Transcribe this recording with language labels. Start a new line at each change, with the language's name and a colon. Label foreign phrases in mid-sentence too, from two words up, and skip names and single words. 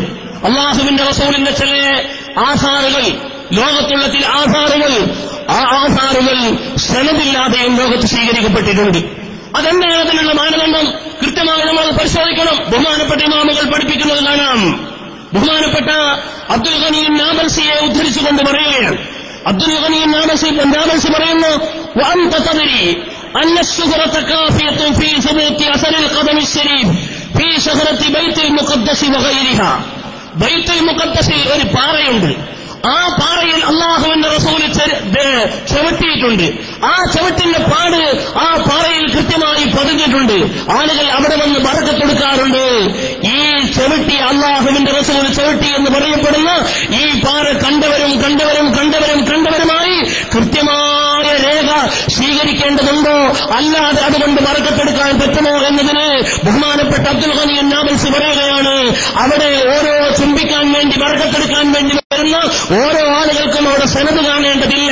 Malayalam: അള്ളാഹുവിന്റെ റസൂലിന്റെ ചില ആധാറുകൾ, ലോകത്തുള്ള ചില ആധാറുകൾ, ആ ആധാറുകൾ സനദില്ലാതെയും ലോകത്ത് സ്വീകരിക്കപ്പെട്ടിട്ടുണ്ട്. അതെന്താണ് അതിനുള്ള മാനദണ്ഡം? കൃത്യമായി നമ്മൾ പരിശോധിക്കണം. ബഹുമാനപ്പെട്ട ഇമാമുകൾ പഠിപ്പിക്കുന്നത് കാണാം. ബഹുമാനപ്പെട്ട അബ്ദുൽ ഗനി നാബൽസിയെ ഉദ്ധരിച്ചുകൊണ്ട് പറയുകയാണ്. അബ്ദുൽ ഗനി നാബൽസി പറയുന്നു,
Arabic: وأنت تدري أن الشجرة كافية في ثبوت أثر القدم الشريف في شجرة بيت المقدس وغيرها.
Malayalam: ബൈത്തുൽ മുഖദ്ദസിൽ ഒരു പാറയുണ്ട്. ആ പാറയിൽ അല്ലാഹുവിന്റെ റസൂൽ ചവിട്ടിയിട്ടുണ്ട്. ആ ചവിട്ടിന്റെ പാട് ആ പാറയിൽ കൃത്യമായി പതിഞ്ഞിട്ടുണ്ട്. ആളുകൾ അവിടെ വന്ന് ബറക്കത്തെടുക്കാറുണ്ട്. ഈ ചവിട്ടി അല്ലാഹുവിന്റെ റസൂൽ ചവിട്ടി എന്ന് പറയപ്പെടുന്ന ഈ പാറ കണ്ടവരുമായി കൃത്യമായ രേഖ സ്വീകരിക്കേണ്ടതുണ്ടോ, അല്ലാതെ അതുകൊണ്ട് ബറക്കത്തെടുക്കാൻ പറ്റുമോ എന്നതിന് ബഹുമാനപ്പെട്ട അബ്ദുൽ ഗനി നാബൽസി പറയുകയാണ്, അവിടെ ഓരോ ചുംബിക്കാൻ വേണ്ടി ബറക്കത്തെടുക്കാൻ വേണ്ടി വരുന്ന ഓരോ ആളുകൾക്കും അവിടെ സനദ് കാണേണ്ടതില്ല.